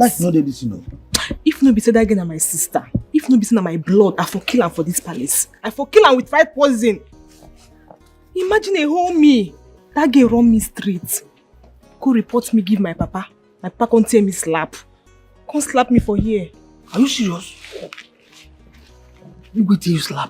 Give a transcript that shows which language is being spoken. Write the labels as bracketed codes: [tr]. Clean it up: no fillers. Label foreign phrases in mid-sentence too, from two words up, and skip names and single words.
[pcm] Like no dey this, you know. If no be said that girl na my sister, if no be said na my blood, I for kill am for this palace. I for kill am with fried poison. Imagine a whole me. That girl run me straight. Go report me, give my papa. My papa can't tell me slap. Can't slap me for here. Are you serious? You go till you slap.